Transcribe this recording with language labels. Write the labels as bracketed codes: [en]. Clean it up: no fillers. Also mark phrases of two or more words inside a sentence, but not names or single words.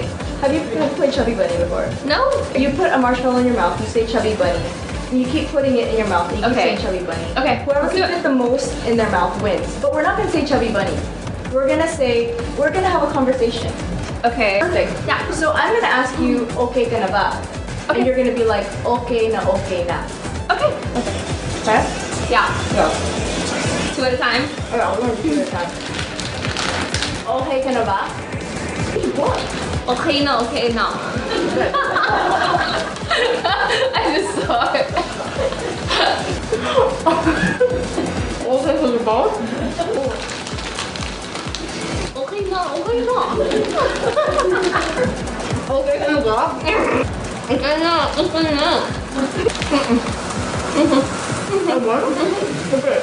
[en] Have you played Chubby Bunny before? No. You put a marshmallow in your mouth, you say Chubby Bunny. And you keep putting it in your mouth, and you keep saying Chubby Bunny. Okay. Whoever can fit the most in their mouth wins. But we're not gonna say Chubby Bunny. We're gonna have a conversation. Okay. Perfect. Yeah. So I'm gonna ask you, [tl] okay ka na ba? [en] Okay. And you're gonna be like, [tl] okay na. [en] Okay. Okay? Okay? Yeah. Go. 2 at a time? Okay, we're gonna do 2 at a time. [tl] Okay ka na ba? [en] What? [tl] Okay na. [en] I just saw it. [tl] Okay ka na ba? Okay na. Okay ka na ba? Okay na. [en] Okay.